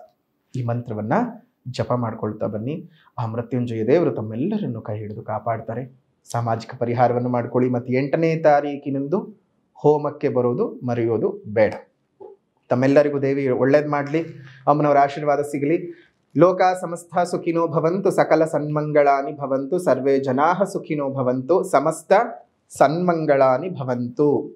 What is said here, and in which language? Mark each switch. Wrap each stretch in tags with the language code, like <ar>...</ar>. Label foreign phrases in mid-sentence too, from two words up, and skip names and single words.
<kn>ಈ ಮಂತ್ರವನ್ನು ಜಪ ಮಾಡ್ಕೊಳ್ತಾ ಬನ್ನಿ. ಆ ಮೃತ್ಯುಂಜಯ ದೇವರು ತಮ್ಮೆಲ್ಲರನ್ನು ಕೈ ಹಿಡಿದು ಕಾಪಾಡ್ತಾರೆ. ಸಾಮಾಜಿಕ ಪರಿಹಾರವನ್ನು ಮಾಡ್ಕೊಳ್ಳಿ. ಮತ್ತು 8ನೇ ತಾರೀಕಿನಂದು ಹೋಮಕ್ಕೆ ಬರೋದು ಮರೆಯೋದು ಬೇಡ. ತಮ್ಮೆಲ್ಲರಿಗೂ ದೇವಿ ಒಳ್ಳೇದು ಮಾಡಲಿ, ಅಮ್ಮನವರ ಆಶೀರ್ವಾದ ಸಿಗಲಿ.</kn> <sa>ಲೋಕ ಸಮಸ್ತ ಸುಖಿನೋ ಭವಂತು, ಸಕಲ ಸನ್ಮಂಗಳಾನಿ ಭವಂತು, ಸರ್ವೇ ಜನಾಃ ಸುಖಿನೋ ಭವಂತು, ಸಮಸ್ತ ಸನ್ಮಂಗಳಾನಿ ಭವಂತು.</sa>